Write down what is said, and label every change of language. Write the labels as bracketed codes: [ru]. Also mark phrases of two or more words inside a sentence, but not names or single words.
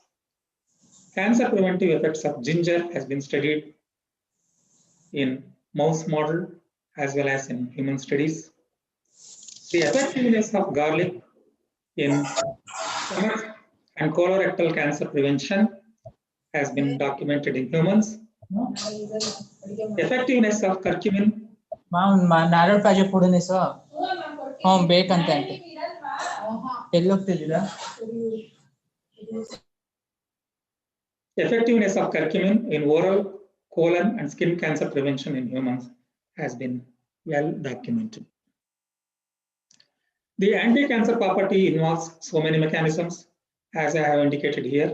[en] Cancer preventive effects of ginger has been studied in mouse model as well as in human studies. The effectiveness of garlic in stomach and colorectal cancer prevention has been documented in humans. Effectiveness of curcumin. [kn] ನಾರळ ಪಾಜೆ ಪುಡನೆ ಸ ಬೇಕಂತ ಎಲ್ಲೋಗ್ತಿದ್ದೀರಾ [en] Effectiveness of curcumin in oral, colon, and skin cancer prevention in humans has been well documented. The anti-cancer property involves so many mechanisms, as I have indicated here.